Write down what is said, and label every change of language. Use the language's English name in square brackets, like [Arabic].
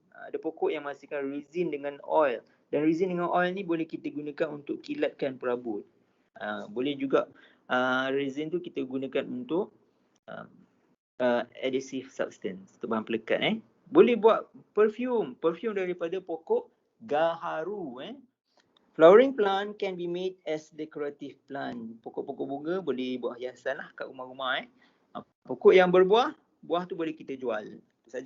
[Malay] Ada pokok yang menghasilkan resin dengan oil. Dan resin dengan oil ni boleh kita gunakan untuk kilatkan perabot. Boleh juga resin tu kita gunakan untuk adhesive substance, untuk bahan pelekat. Boleh buat perfume daripada pokok gaharu. [English] Flowering plant can be made as decorative plant. [Malay] Pokok-pokok bunga boleh buat hiasan lah kat rumah-rumah. Pokok yang berbuah, buah tu boleh kita jual. Itu sajalah untuk